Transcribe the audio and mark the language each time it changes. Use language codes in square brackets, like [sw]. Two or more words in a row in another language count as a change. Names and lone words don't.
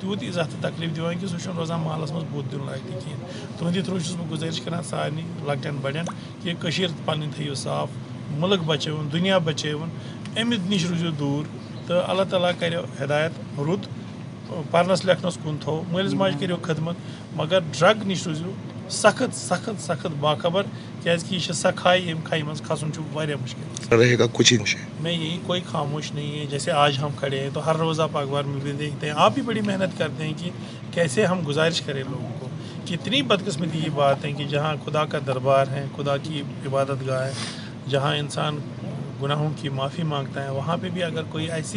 [ks] تیوٗت عزت تہٕ تکلیٖف دِوان کہِ سُہ چھُنہٕ روزان محلس منٛز بُتھ دیُن لایق تہِ کِہینۍ تُہنٛدِ تھروٗ چھُس بہٕ گُزٲرِش کران سارنٕے لۄکٹٮ۪ن بڑٮ۪ن کہِ کٔشیٖر پنٕنۍ تھٲیِو صاف مُلک بچٲوُن دُنیا بچٲوُن اَمہِ نِش روٗزِو دوٗر تہٕ اللہ تعالیٰ کرِ ہدایت رُت پرنس لیکھنس کُن تھوٚو مٲلِس ماجہِ کٔرِو خدمت مگر ڈرگ نِش روٗزِو سخت سخت سخت باخبر کیازکہِ یہِ چھِ سۄ کھاے ییٚمہِ کھایہِ منٛز کھسُن چھُ واریاہ مُشکل [ur] رہے گا کچھ ہی میں یہی کوئی خاموش نہیں ہے جیسے آج ہم کھڑے ہیں تو ہر روز آپ اخبار میں بھی دیکھتے ہیں آپ بھی بڑی محنت کرتے ہیں کہ کیسے ہم گزارش کریں لوگوں کو کتنی بدقسمتی کی بات ہے کہ جہاں خدا کا دربار ہے خدا کی عبادت گاہ ہے جہاں انسان گناہوں کی معافی مانگتا ہے وہاں پہ بھی اگر کوئی ایسی